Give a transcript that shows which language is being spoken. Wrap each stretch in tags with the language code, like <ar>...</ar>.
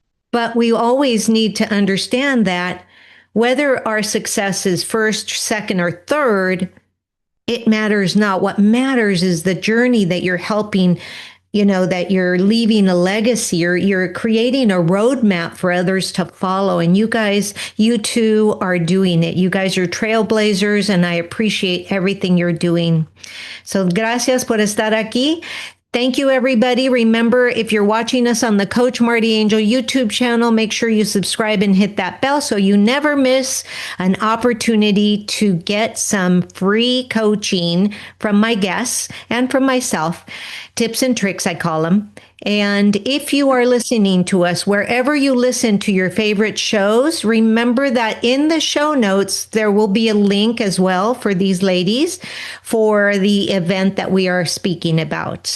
<en>But we always need to understand that whether our success is first, second, or third, it matters not. What matters is the journey that you're helping, that you're leaving a legacy, you're creating a roadmap for others to follow. And you two are doing it. You guys are trailblazers, and I appreciate everything you're doing.</en> <es>So gracias por estar aquí.</es> <en>Thank you, everybody. Remember, if you're watching us on the Coach Marti Angel YouTube channel, make sure you subscribe and hit that bell so you never miss an opportunity to get some free coaching from my guests and from myself. Tips and tricks, I call them. And if you are listening to us, wherever you listen to your favorite shows, remember that in the show notes, there will be a link as well for these ladies for the event that we are speaking about.</en>